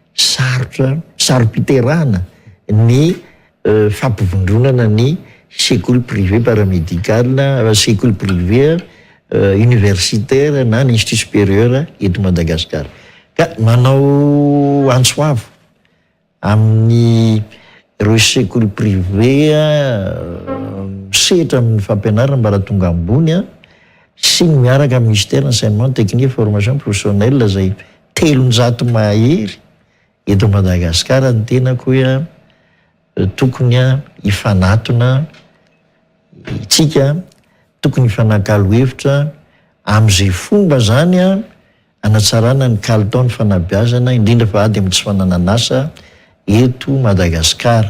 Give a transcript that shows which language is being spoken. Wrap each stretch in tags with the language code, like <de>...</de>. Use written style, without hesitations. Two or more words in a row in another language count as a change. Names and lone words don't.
<mg>saropiterahana ny fampivondronana ny sekoly</mg> <fr>privé paramédical</fr> <mg>sekoly</mg> <fr>privé universitaire</fr> <mg>na ny</mg> <fr>institut supérieur</fr> <mg>eto Madagasikara ka manao antsoavo amin'ny reo sekoly privé misehatra amin'ny fampianarana mba raha tonga ambony sy ny miaraka amin'ny</mg> <fr>ministère enseignement technique et formation professionnelle</fr> <mg>zay 300 mahery eto Madagasikara ny tenako hoe tokony hifanatona itsika tokony hifanakalo hevitra amin'izay fomba zany anatsarana ny kalitao ny fanabeazana indrindra fa ady amin'ny tsy fanananasa eto Madagasikara.</mg>